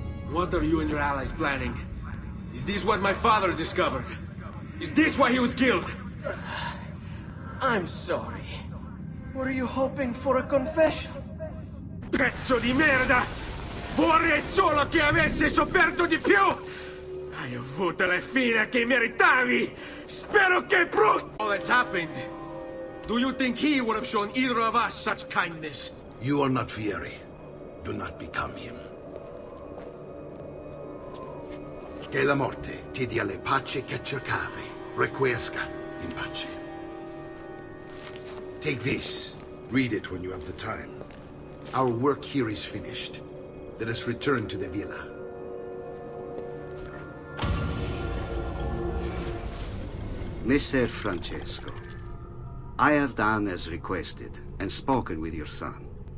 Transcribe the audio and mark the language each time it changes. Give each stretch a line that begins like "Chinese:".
English: What are you and your allies planning? Is this what my father discovered? Is this why he was killed? I'm sorry. Were you hoping for a confession?
Italian: Pezzo di merda! Vorrei solo che avessi sofferto di più! Hai avuto la fine che meritavi! Spero che
English: all that's happened. Do you think he would have shown either of us such kindness? You are not Fieri. Do not become him.
Italian: Che la morte ti dia le pace che cercavi.
Latin: Requiesca in pace.
English: Take this. Read it when you have the time. Our work here is finished. Let us return to the villa. Messer Francesco, I have done as requested and spoken with your son.